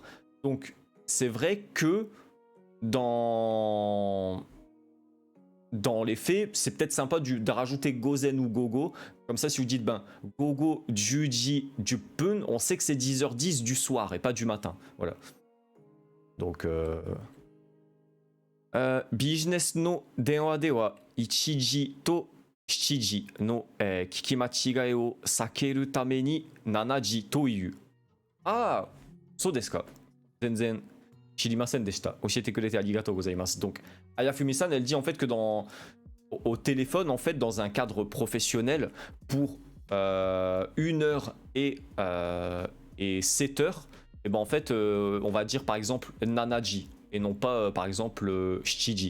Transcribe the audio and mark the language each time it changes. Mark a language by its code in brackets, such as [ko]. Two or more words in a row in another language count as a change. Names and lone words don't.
[fr] Donc c'est vrai que dans les faits, c'est peut-être sympa de rajouter Gozen ou Gogo. Comme ça, si vous dites [ja] 午後、十時、十分, [fr] on sait que c'est 10h10 du soir et pas du matin. Voilà. Donc, [ja] ビジネスの電話では 1 時と7時の、聞き間違いを避けるために7時という。ああ、そうですか。全然知りませんでした。教えてくれてありがとうございます。 [fr] Donc, Ayafumi-san, elle dit en fait que au téléphone, en fait, dans un cadre professionnel, pour 1h et 7h, et en fait, on va dire par exemple Nanaji et non pas par exemple Shichiji.